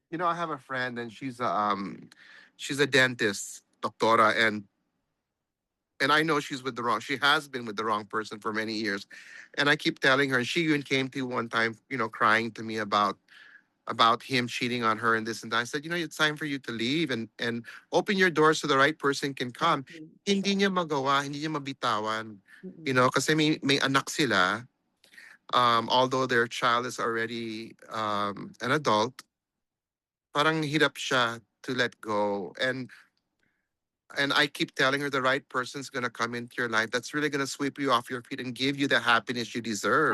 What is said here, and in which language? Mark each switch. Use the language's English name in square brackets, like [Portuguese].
[English] I have a friend, and she's a dentist, doctora, and I know she's with the wrong. She has been with the wrong person for many years, and I keep telling her. And she even came to one time, crying to me about him cheating on her and this and that. I said, it's time for you to leave and open your doors so the right person can come. Exactly. [Filipino] Hindi niya magawa, hindi niya mabitawan. Mm-mm. Kasi may anak sila. [English] Although their child is already an adult, [Filipino] parang hirap siya [English] to let go. And I keep telling her the right person's gonna come into your life that's really gonna sweep you off your feet and give you the happiness you deserve.